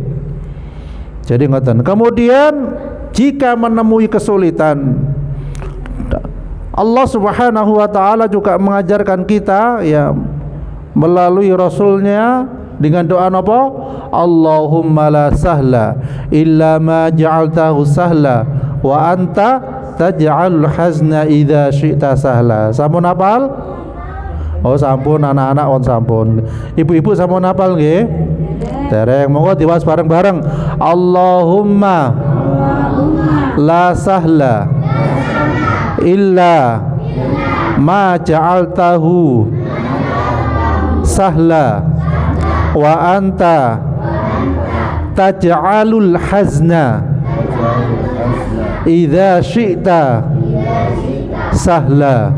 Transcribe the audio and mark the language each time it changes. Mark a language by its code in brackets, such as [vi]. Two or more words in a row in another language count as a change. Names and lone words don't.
[jv] Jadi ngoten. [id] Kemudian jika menemui kesulitan, [ar] الله سبحانه وتعالى [id] juga mengajarkan kita, ya, melalui Rasulnya dengan doa apa? [ar] اللهم لا سهل إلا ما جعلته سهلا وأنت تجعل الحزن إذا شئت سهلا. [jv] Sampun hafal? Oh sampun, anak-anak on sampun. Ibu-ibu sampun hafal nggih? Dereng, monggo diwaos bareng-bareng. [ar] اللهم لا سهل إلا ما جعلته سهلا وأنت تجعل الحزن إذا شئت سهلا.